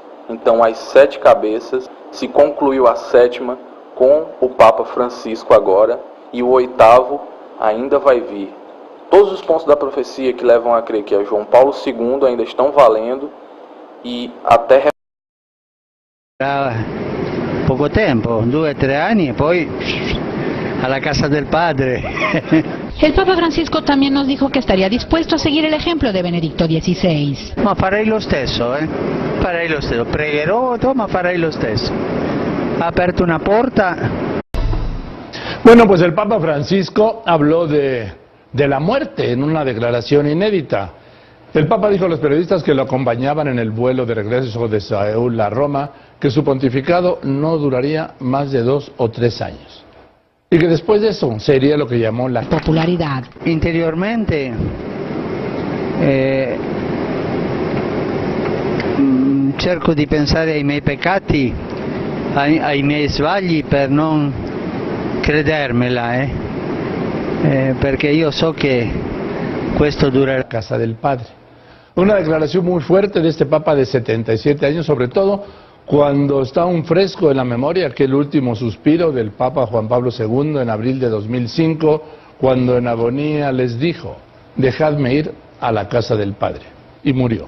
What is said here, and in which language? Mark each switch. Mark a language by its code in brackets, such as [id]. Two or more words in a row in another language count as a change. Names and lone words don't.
[pt] Então, as 7 cabeças, se concluiu a 7ª com o Papa Francisco agora, e o 8º ainda vai vir. Todos os pontos da profecia que levam a crer que é João Paulo II ainda estão valendo e até [it] poco tempo, 2 o 3 anni e poi alla casa del padre. [es] El Papa Francisco también nos dijo que estaría dispuesto a seguir el ejemplo de Benedicto XVI. [it] Ma farei lo stesso, farei lo stesso, pregherò, ma farei lo stesso. Ha aperto una porta. [es] Bueno, pues el Papa Francisco habló de la muerte en una declaración inédita. El Papa dijo a los periodistas que lo acompañaban en el vuelo de regreso de Seúl a Roma que su pontificado no duraría más de 2 o 3 años. Y que después de eso sería lo que llamó la popularidad. [it] Interiormente cerco di pensare ai miei peccati, ai miei sbagli per non credermela, perché io so che questo durerà. [es] Casa del Padre. Una declaración muy fuerte de este Papa de 77 años, sobre todo cuando está aún fresco en la memoria aquel último suspiro del Papa Juan Pablo II en abril de 2005, cuando en agonía les dijo: dejadme ir a la casa del Padre, y murió.